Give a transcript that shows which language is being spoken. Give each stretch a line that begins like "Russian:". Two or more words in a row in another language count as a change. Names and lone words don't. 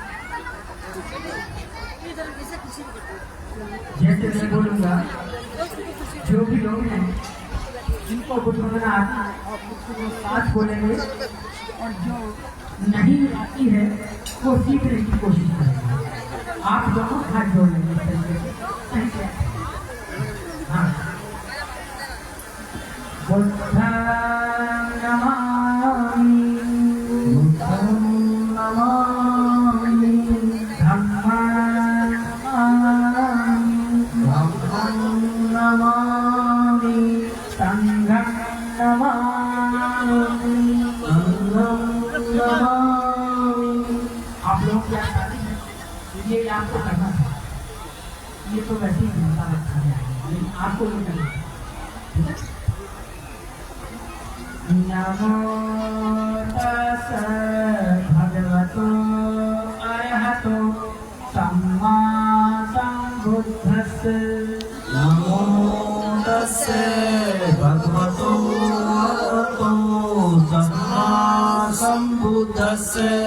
Hindi: जैसे मैं बोलूंगा, जो भी लोग हैं जिनको बुद्ध वंदना आती है वो साथ बोलेंगे और जो नहीं आती है वो सीखने की कोशिश करेंगे। आप दोनों हाथ जोड़ लेंगे। हाँ,
Pali: बुद्धं नमामि, बुद्धं नमामि, धम्मं नमामि, धम्मं नमामि, संघं नमामि, संघं नमामि।
Hindi: आप लोग क्या चाहते हैं ये आपको करना था, ये तो वैसे ही बनता रखा है, लेकिन आपको ये करना है।
Pali: नमो तस्सै भगवतो अरहतो सम्मा सम्बुद्धस्सै। नमो तस्सै भगवतो अरहतो सम्मा सम्बुद्धस्सै।